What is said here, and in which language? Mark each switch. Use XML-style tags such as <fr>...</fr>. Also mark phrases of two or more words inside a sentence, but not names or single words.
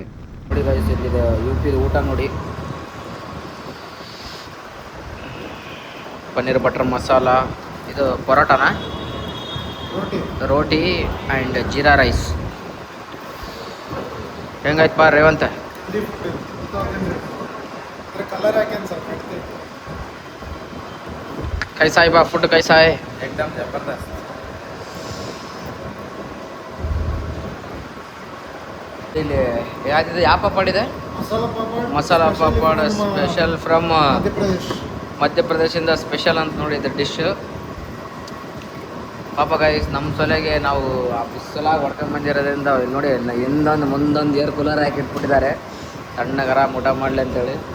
<kn>ನೋಡಿ ಗೈಸ್, ಇಲ್ಲಿದೆ ಯು ಪಿ ಊಟ ನೋಡಿ. ಪನ್ನೀರ್ ಬಟರ್ ಮಸಾಲ, ಇದು ಪರೋಟಾನಾ, ರೋಟಿ ಆ್ಯಂಡ್ ಜೀರಾ ರೈಸ್. ಹೆಂಗಾಯ್ತಪ್ಪ ರೇವಂತ?</kn> <hi>कैसा है बा फूड, कैसा है? एकदम जबरदस्त.</hi> <kn>ಇಲ್ಲಿ ಯಾವ್ದಿದೆ, ಯಾವ ಪಾಪಡ್ ಇದೆ? ಮಸಾಲ ಪಾಪಡ್</kn> <en>special from</en> <kn>ಮಧ್ಯಪ್ರದೇಶದಿಂದ ಸ್ಪೆಷಲ್ ಅಂತ ನೋಡಿ ಇದು ಡಿಶ್. ಪಾಪ ಗೈಸ್, ನಮ್ಮ ಸೊಲೆಗೆ ನಾವು ಆ ಬಿಸಿಲಾಗಿ ಹೊಡ್ಕೊಂಡು ಬಂದಿರೋದ್ರಿಂದ ನೋಡಿ ಮುಂದೊಂದು</kn> <en>air cooler</en> <kn>ಹಾಕಿ ಇಟ್ಬಿಟ್ಟಿದ್ದಾರೆ, ತಣ್ಣಗರ ಊಟ ಮಾಡಲಿ ಅಂತೇಳಿ.</kn>